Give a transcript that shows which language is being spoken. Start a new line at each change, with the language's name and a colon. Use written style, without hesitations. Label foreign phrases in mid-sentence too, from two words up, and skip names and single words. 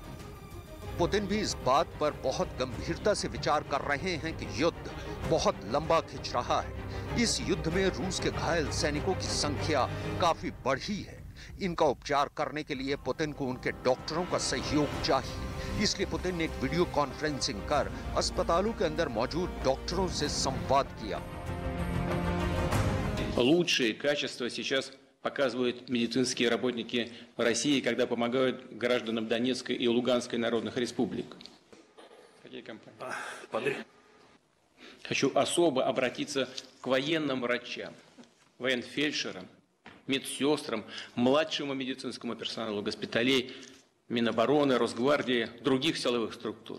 Hindi: पुतिन भी इस बात पर बहुत गंभीरता से विचार कर रहे हैं कि युद्ध बहुत लंबा खिंच रहा है। इस युद्ध में रूस के घायल सैनिकों की संख्या काफी बढ़ी है। इनका उपचार करने के लिए पुतिन को उनके डॉक्टरों का सहयोग चाहिए। इसलिए पुतिन ने एक वीडियो कॉन्फ्रेंसिंग कर अस्पतालों के अंदर मौजूद डॉक्टरों से संवाद किया।
Russian: Лучшие качества сейчас показывают медицинские работники России, когда помогают гражданам Донецкой и Луганской народных республик. Какие компании? хочу особо обратиться к военным врачам, военфельдшерам, медсестрам, младшему медицинскому персоналу госпиталей, Минобороны, Росгвардии, других силовых структур.